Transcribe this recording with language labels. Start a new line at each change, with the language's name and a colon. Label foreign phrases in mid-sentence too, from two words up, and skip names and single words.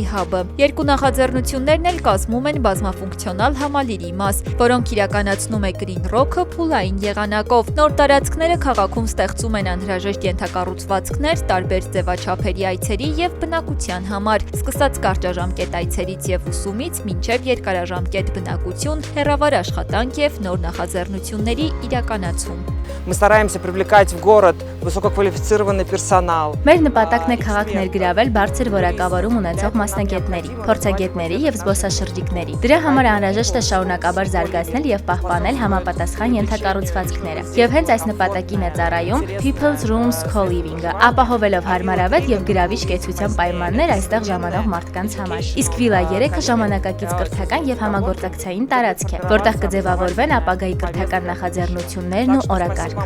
Armenian: Hub-ը։ Երկու նախաձեռնություններն էլ կազմում են բազմաֆունկցիոնալ համալիրի մաս, որոնք իրականացնում է Green Rock-ը փուլային եղանակով։ Նոր տարածքները քաղաքում ստեղծում են անհրաժեշտ կենթակառուցվածքներ տարբեր ձևաչափերի այցերի եւ բնակության համար, սկսած կարճաժամկետ այցերից եւ ուսումից մինչեւ երկարաժամկետ բնակություն, հեռավար աշխատանք եւ նոր նախաձեռնությունների իրականացում։
Russian: Мы стараемся привлекать в город высококвалифицированный персонал.
Armenian: Մեր նպատակն է քաղաք ներգրավել բարձր որակավորում ունեցող մասնագետների, փորձագետների եւ զբոսաշրջիկների։ Դրա համար անհրաժեշտ է շարունակաբար զարգացնել եւ պահպանել համապատասխան ենթակառուցվածքները։ Եվ հենց այս նպատակին է ծառայում People's Rooms Co-living-ը, ապահովելով հարմարավետ եւ գրավիչ կեցության պայմաններ այստեղ ժամանող մարդկանց համար։ Իսկ Villa 3-ը ժամանակակից կրթական եւ համագործակցային տարածք է, որտեղ կձևավորվեն ապագայի կրթական նախաձեռնություններն ու օրակարգը։